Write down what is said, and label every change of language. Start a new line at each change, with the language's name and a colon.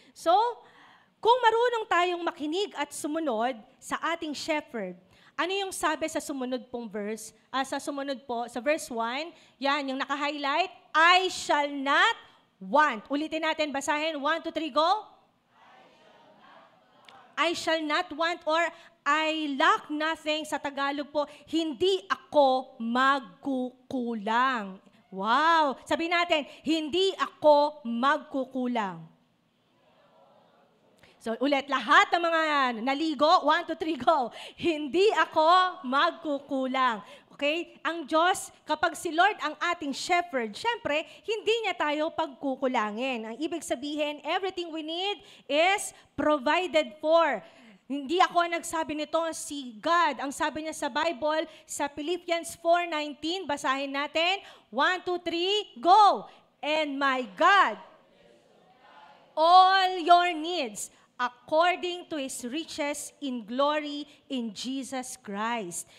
Filipino: So, kung marunong tayong makinig at sumunod sa ating shepherd, ano yung sabi sa sumunod pong verse? Sa sumunod po, sa verse 1, yan, yung naka-highlight,
English: I shall not want.
Filipino: Ulitin natin, basahin. 1, 2, 3, go.
English: I shall not want or I lack nothing.
Filipino: Sa Tagalog po, hindi ako magkukulang. Wow! Sabihin natin, hindi ako magkukulang. So, ulit, lahat ng mga naligo, 1, 2, 3, go. Hindi ako magkukulang. Okay? Ang Diyos, kapag si Lord ang ating shepherd, syempre, hindi niya tayo pagkukulangin. Ang ibig sabihin,
English: everything we need is provided for.
Filipino: Hindi ako nagsabi nito, si God. Ang sabi niya sa Bible, sa Philippians 4:19, basahin natin. 1, 2, 3, go!
English: And my God, all your needs, according to His riches in glory in Jesus Christ.